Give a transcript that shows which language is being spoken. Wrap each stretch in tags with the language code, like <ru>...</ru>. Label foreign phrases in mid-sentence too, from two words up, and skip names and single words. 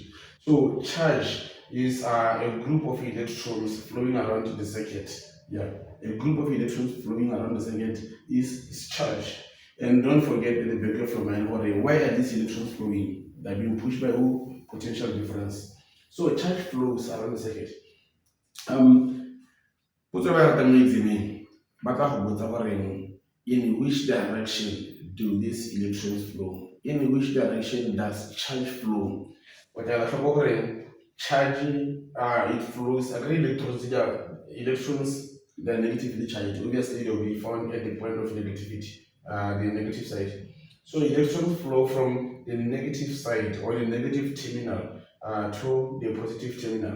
<en>So charge is a group of electrons flowing around the circuit. Yeah, a group of electrons flowing around the circuit is charge. And don't forget at the back of your mind, why are these electrons flowing? They're being pushed by who? Potential difference. So charge flows around the circuit.</en> <tn>Potso ba ratang mo exameng ba tla go botsa gore</tn> <en>in which direction do these electrons flow? In which direction does charge flow?</en> <tn>O tla tlhoko gore</tn> <en>charge it flows electrons they are negatively charged. Obviously they will be found at the point of negativity, the negative side. So electrons flow from the negative side or the negative terminal to the positive terminal.</en>